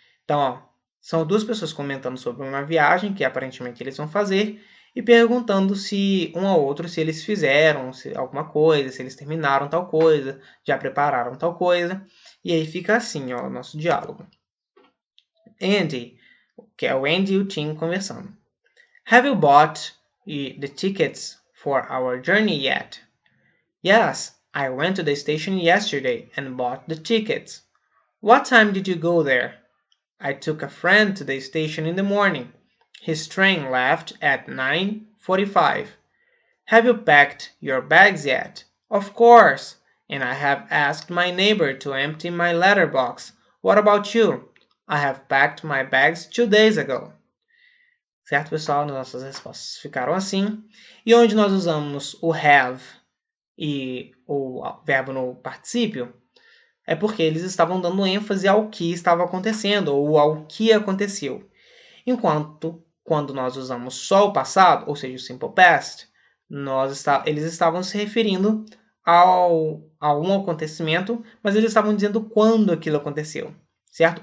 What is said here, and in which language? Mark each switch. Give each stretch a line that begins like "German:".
Portuguese: Então, são duas pessoas comentando sobre uma viagem que aparentemente eles vão fazer e perguntando se um ao outro se eles fizeram alguma coisa, se eles terminaram tal coisa, já prepararam tal coisa. E aí fica assim, o nosso diálogo. Andy, que é o Andy e o Tim conversando.
English: Have you bought the tickets for our journey yet? Yes, I went to the station yesterday and bought the tickets. What time did you go there? I took a friend to the station in the morning. His train left at 9:45. Have you packed your bags yet? Of course, and I have asked my neighbor to empty my letterbox. What about you? I have packed my bags 2 days ago.
Portuguese: Certo, pessoal? Nossas respostas ficaram assim. E onde nós usamos o have e o verbo no particípio, é porque eles estavam dando ênfase ao que estava acontecendo ou ao que aconteceu. Enquanto, quando nós usamos só o passado, ou seja, o simple past, eles estavam se referindo a um acontecimento, mas eles estavam dizendo quando aquilo aconteceu, certo?